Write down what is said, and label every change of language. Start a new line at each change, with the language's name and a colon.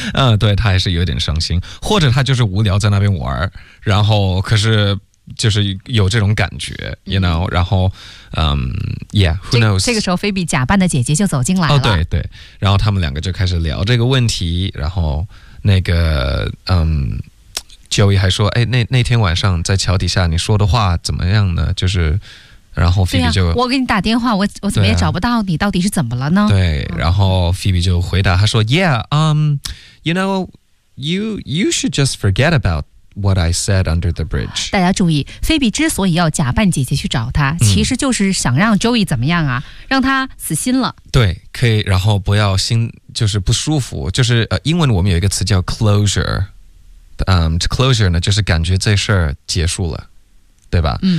Chinese: 嗯，对他还是有点伤心，或者他就是无聊在那边玩，然后可是就是有这种感觉 ，
English: you know，
Chinese: 然后yeah，
English: who knows，
Chinese: 这个时候菲比假扮的姐姐就走进来了，哦，对对，然后他们两个就开始聊这个问题，然后那个Joey 还说，哎，那天晚上在桥底下你说的话怎么样呢？就是然后菲比就、啊、我给你打电话，我怎么也找不到你、啊、到底是怎么了呢？对，然后菲比就回答，他说
English: Yeah, you know, you should just forget aboutWhat I said under the bridge.
Chinese: 大家注意，菲比之所以要假扮姐姐去找他，其实就是想让 Joey 怎么样啊，让他死心了。对，可以，然后不要心就是不舒服，就是英文我们有一个词叫 closure。 closure 呢，就是感觉这事儿结束了，对吧？